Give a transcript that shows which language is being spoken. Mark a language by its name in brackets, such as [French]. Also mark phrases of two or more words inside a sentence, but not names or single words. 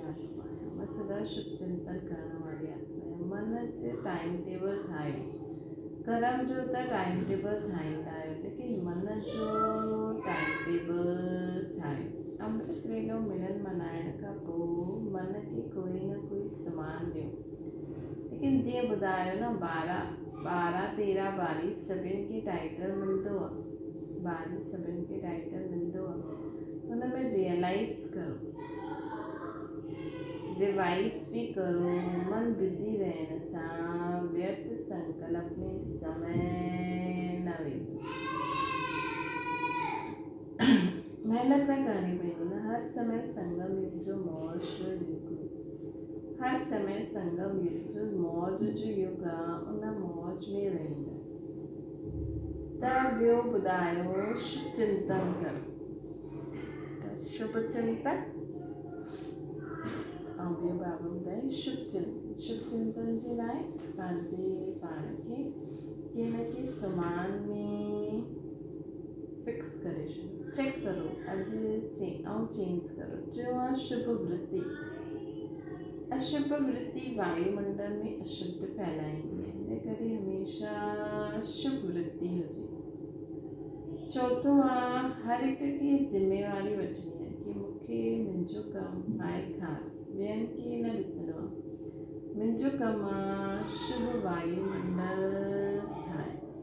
[Sindhi] आत्मा आहियां मां सदा शुभ चिंतन करण वारी आत्मा आहियां मन जे टाइम टेबल ठाहियो कर्म जो त टाइम टेबल ठाहींदा आहियो लेकिन मन जो टाइम टेबल ठाहियो अमृत वेलो मिलन मल्हाइण खां पोइ मन खे कोई न कोई समान ॾियो लेकिन जीअं ॿुधायो न 12 13 22 सभिनि खे टाइटल मिलंदो आहे 22 सभिनि खे टाइटल मिलंदो आहे हुन में रियलाइज़ करो रिवाइज [Hindi] भी करो [Sindhi] मन बिजी रहने सां व्यर्थ संकल्प में समय न वेंदो [Hindi] मेहनत न करनी पड़ेगी [Sindhi] ना हर समय संगम युग जो मौज जो युग हर समय संगम युग जो मौज जो युग आहे उन मौज में रहंदा त ॿियो ॿुधायो शुभ चिंतन करो शुभ चिंतन ऐं ॿियो बाबा ॿुधाए शुभ चिंतन जे लाइ पंहिंजे पाण खे कंहिं न कंहिं सुमान में फिक्स करे छॾियो चेक करो अॼु चेंज करो टियों आहे शुभ वृत्ति अशुभ वृत्ति वायुमंडल में अशुद्ध फैलाईंदी आहे इन करे हमेशह शुभ वृत्ति हुजे चौथों आहे हर हिक खे ज़िम्मेवारी वठणी आहे कि मूंखे मुंहिंजो कमु आहे ख़ासि ॿियनि खे न ॾिसणो आहे मुंहिंजो कमु आहे शुभ वायुमंडल ठाहिणु